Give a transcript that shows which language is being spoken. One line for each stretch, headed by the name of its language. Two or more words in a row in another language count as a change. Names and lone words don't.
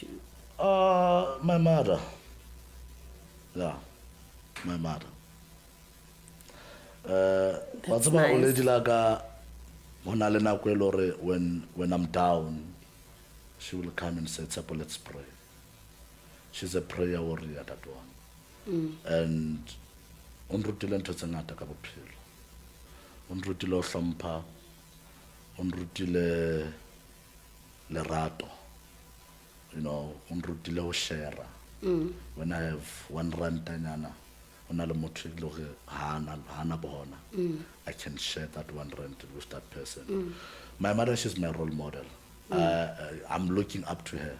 English: My mother. Yeah, my mother. That's nice. When I'm down, she will come and say, Tshepo, let's pray. She's a prayer warrior, that one.
Southern Sotho: And unrutile ntho tse ngata ka bophelo. Unrutile o hlompha, unrutile lerato.
English: You know,
Southern Sotho: unrutile o share.
English: When I have 1 rand, I can share that 1 rand with that person. My mother, she's my role model. I'm looking up to her.